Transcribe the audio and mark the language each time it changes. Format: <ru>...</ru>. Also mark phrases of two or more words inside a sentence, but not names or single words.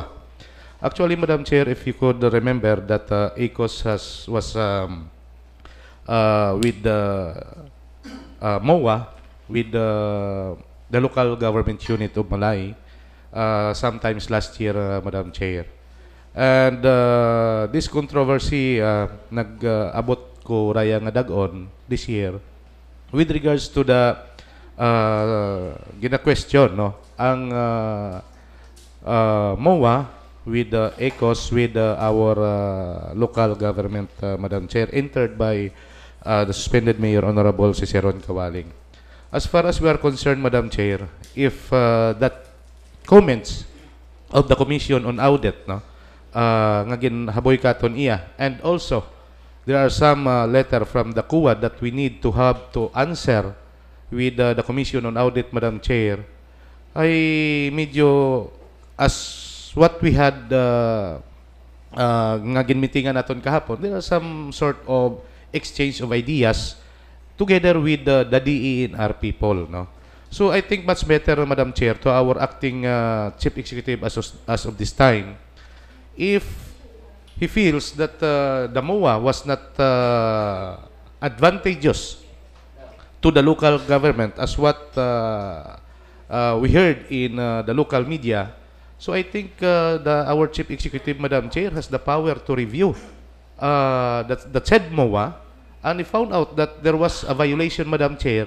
<en>Actually, Madam Chair, if you could remember that ECOS was with the MOA, with the local government unit of Malay, sometimes last year, Madam Chair. And this controversy</en> <akl>nag-abot ko raya nga dagon</akl> <en>this year with regards to the</en> <akl>gina-question ang</akl> <en>MOA with the ECOS with our local government, Madam Chair, entered by the suspended Mayor Honorable Ciceron Kawaling. As far as we are concerned, Madam Chair, if that comments of the Commission on Audit,</en> <akl>nga ginhaboy katon iya,</akl> <en>and also there are some letter from the CUA that we need to have to answer with the Commission on Audit, Madam Chair,</en> <akl>ay medyo</akl> <en>as what we had</en> <akl>nga ginmitingan naton kahapon,</akl> <en>there are some sort of exchange of ideas together with the DE and our people, So I think much better, Madam Chair, to our acting Chief Executive as of this time, if he feels that the MOA was not advantageous to the local government as what we heard in the local media, so I think our Chief Executive, Madam Chair, has the power to review that said MOA, and he found out that there was a violation, Madam Chair.</en>